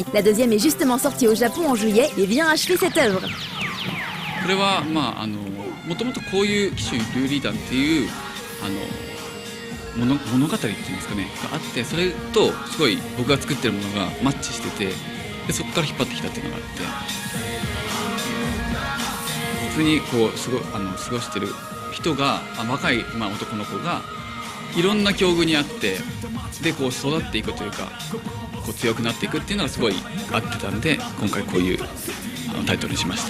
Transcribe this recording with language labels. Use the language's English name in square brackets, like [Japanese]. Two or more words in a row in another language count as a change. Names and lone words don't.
[French] La deuxième est justement sortie au Japon en juillet et vient achever cette œuvre. [Japanese] これはまあもともとこういう騎手ルーリーダンっていう物語っていうんですかねがあって、それとすごい僕が作ってるものがマッチしてて、でそこから引っ張ってきたっていうのがあって、普通にこう過ごしてる人が若い、男の子がいろんな境遇にあってでこう育っていくというかこう強くなっていくっていうのがすごい合ってたんで、今回こういうタイトルにしました。